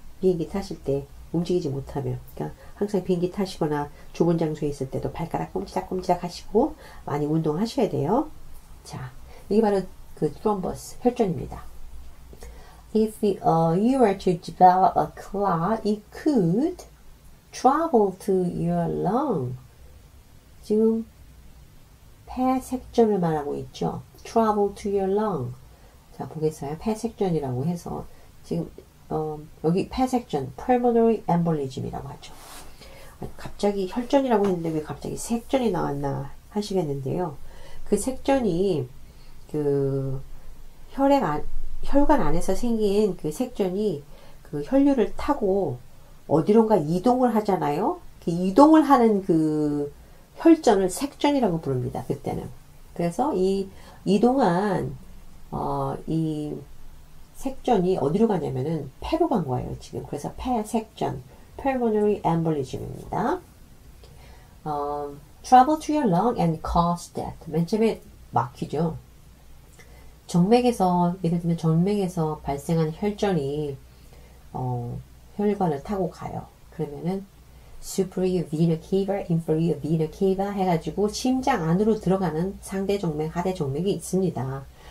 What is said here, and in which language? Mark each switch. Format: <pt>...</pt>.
<ko>비행기 타실 때 움직이지 못하면. 그러니까 항상 비행기 타시거나 좁은 장소에 있을 때도 발가락 꼼지락꼼지락 하시고 많이 운동하셔야 돼요. 자, 이게 바로 그 thrombus, 혈전입니다.</ko> <en>If you were to develop a clot, it could travel to your lung.</en> <ko>지금 폐색전을 말하고 있죠.</ko> <en>Travel to your lung.</en> <ko>자, 보겠어요. 폐색전이라고 해서 지금 여기 폐색전, pulmonary embolism이라고 하죠. 갑자기 혈전이라고 했는데 왜 갑자기 색전이 나왔나 하시겠는데요. 그 색전이 그 혈관 안에서 생긴 그 색전이 그 혈류를 타고 어디론가 이동을 하잖아요. 그 이동을 하는 그 혈전을 색전이라고 부릅니다. 그때는. 그래서 이 이동한 이 색전이 어디로 가냐면은 폐로 간 거예요, 지금. 그래서 폐색전, pulmonary embolism입니다.</ko> <en>Travel to your lung and cause death.</en> <ko>맨 처음에 막히죠. 정맥에서, 예를 들면 정맥에서 발생한 혈전이 혈관을 타고 가요. 그러면은 superior vena cava, inferior vena cava 해가지고 심장 안으로 들어가는 상대 정맥, 하대 정맥이 있습니다.</ko>